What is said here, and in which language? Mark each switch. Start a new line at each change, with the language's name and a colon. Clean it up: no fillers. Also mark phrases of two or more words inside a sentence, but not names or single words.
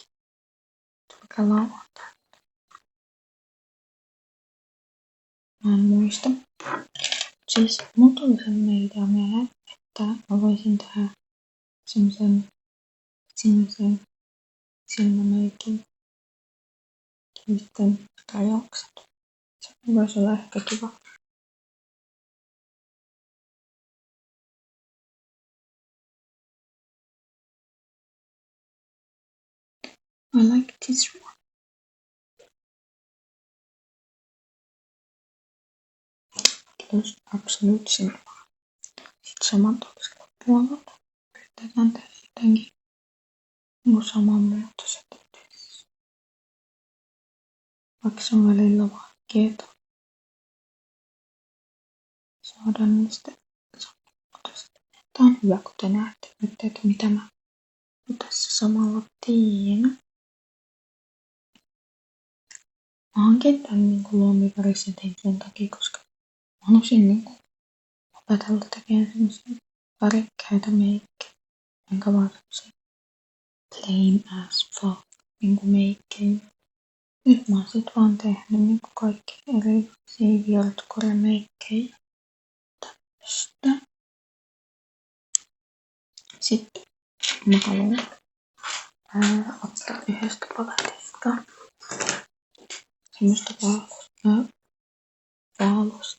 Finnish: Mikä lauantai? Mä en muista. Siis mun tuli sellainen idea mieleen, että mä voisin tehdä semmosen sinisen silmämeikin ja sitten rajaukset. Se voisi olla ehkä kiva.
English: I like this one. Plus Absolute Cinema.
Finnish: Sitten saman toisella puolella yritetään tehdä jotenkin samanmuotoiset. Vaikka se on välillä vaikeeta saada niistä samanmuotoiset. Tää on hyvä, kun te näette nyt, että mitä mä tässä samalla teen. Mä hankin tän niinku luomivärisen sen takia, koska mä halusin niinku opetella tekemään semmosia värikkäitä meikkejä. Enkä vaan semmosia
English: plain as fuck
Finnish: niinku meikkejä. Nyt mä oon sit vaan tehnyt niinku kaikki erilaisia virtucore-meikkejä tästä. Sitten mä haluan ottaa yhdestä paletista semmoista vaalosta.